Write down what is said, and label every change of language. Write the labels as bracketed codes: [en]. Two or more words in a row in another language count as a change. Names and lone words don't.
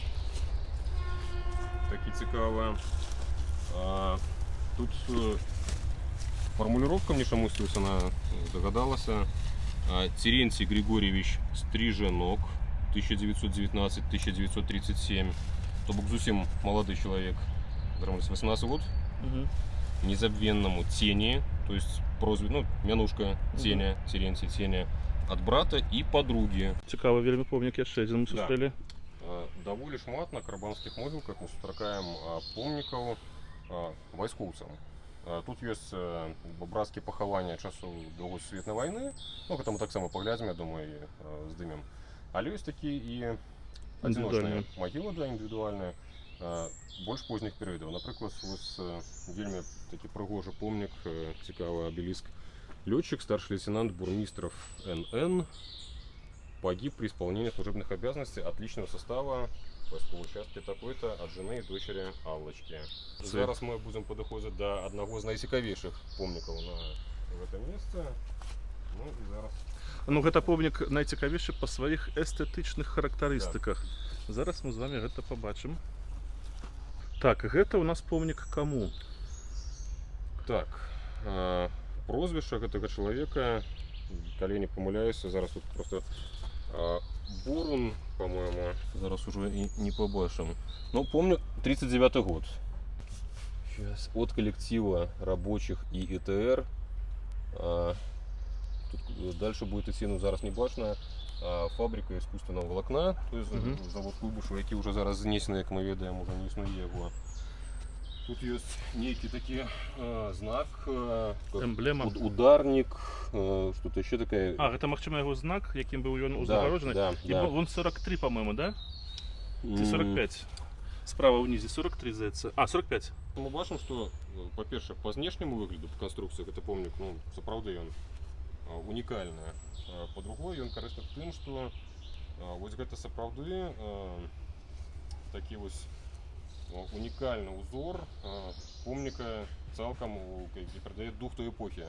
[be] Такі цікавы. [ru] Тут формулировка мне чамусьці она догадалася. Терентий Григорьевич Стриженок, 1919-1937. [be] То бок зусім [ru] молодой человек, [be] 18 год. [ru] Незабвенному Тени, то есть прозвище, ну, мянушка Теня, Терентий Теня, от брата и подруги. [be] Цікавы вельмі помнік яшчэ адзін мы сустрэлі. Даволі шмат на карабанскіх могілках мы сустракаем помнікаў вайскоўцам. Тут ёсць брацкія пахавання часоў Другой сусветнай вайны. Ну, гэта мы таксама паглядзім, я думаю, і здымем. Але ёсць такі і адзіночныя магілы, да, індывідуальныя, больш позніх перыядаў. Напрыклад, вось вельмі такі прыгожы помнік, цікавы абеліск. [ru] Лётчик, старший лейтенант Бурмистров Н.Н. погиб при исполнении служебных обязанностей от личного состава войсковой части такой-то от жены и дочери Аллочки. Зараз мы будем подходить до одного из найцікавейших помников в этом месте. Ну и зараз. [be] Ну, гэта помнік найцікавейшы па сваіх эстэтычных характарыстыках. Да. Зараз мы з вами гэта побачым. Так, гэта у нас помнік каму? Так, прозвішча гэтага чалавека, калі не памыляюся, зараз тут просто Бурун, по-моему, зараз уже и не побачым. [ru] Ну, помню, 39-й год. Сейчас. От коллектива рабочих и ИТР. Тут дальше будет идти, ну, зараз не бачно, фабрика искусственного волокна, то есть завод Куйбышева, [be] який уже зараз знесены, як мы ведаем, уже не існуе его. [ru] Тут есть некий такой знак, эмблема, ударник, что-то еще такое. А, это, магчыма, его знак, яким был он узагорожены. Да, да. Он 43, по-моему, да? Ці 45? [be] Справа ўнізе 43 здаецца. А, 45. Мы бачым, [ru] что, по-перше, по внешнему выгляду, по конструкции, это помнік, ну, [be] сапраўды ён унікальны. По-другое, ён карысны тым, што вось гэта сапраўды такі вось унікальны узор помніка цалкам, які перадае дух той эпохі.